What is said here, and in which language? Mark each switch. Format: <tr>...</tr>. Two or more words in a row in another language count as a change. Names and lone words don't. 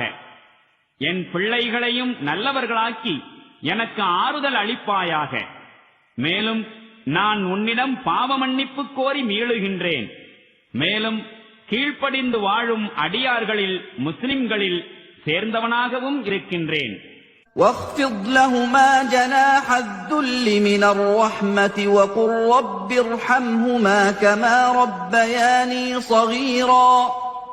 <ta>என் பிள்ளைகளையும் நல்லவர்களாக்கி எனக்கு ஆறுதல் அளிப்பாயாக. மேலும் நான் உன்னிடம் பாவ மன்னிப்பு கோரி மீளுகின்றேன். மேலும் கீழ்ப்படிந்து வாழும் அடியார்களில் முஸ்லிம்களில் சேர்ந்தவனாகவும் இருக்கின்றேன்.</ta> <ar>واخفض لهما جناح الذل من الرحمة وقل رب ارحمهما كما ربياني صغيرا</ar>